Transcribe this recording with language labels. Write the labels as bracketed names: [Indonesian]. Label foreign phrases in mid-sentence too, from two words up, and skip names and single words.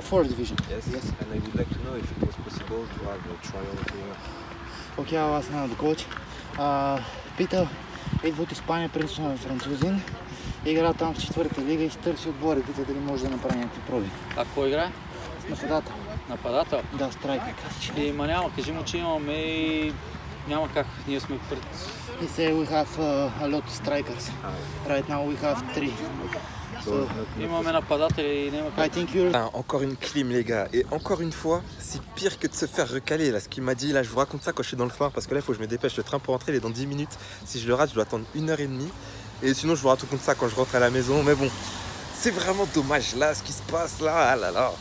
[English] Fourth division. Yes. And I would like to know if it was possible to have a trial here. [Bulgarian] Ok, аз знам [English] the coach. [Bulgarian] Питал, идва от Испания, принципно е французин. Игра там в четвърта лига и търси отбори. Пита дали може да направи някакви проби. А кой играе? Нападател. Нападател? Да, страйкер, каза, че. Няма, кажи му, че имаме и няма как. Ние сме пред... [English] He said we have a lot of strikers. Right now we have 3. So, [Bulgarian] Имаме нападатели и няма как. [English] I think you're... [French] Encore une clim les gars, et encore une fois, c'est pire que de se faire recaler là, ce qu'il m'a dit là, je vous raconte ça quand je suis dans le train, parce que là il faut que je me dépêche, le train pour rentrer il est dans 10 minutes, si je le rate je dois attendre 1h30, et sinon je vous raconte ça quand je rentre à la maison, mais bon, c'est vraiment dommage là, ce qui se passe là, ah là là.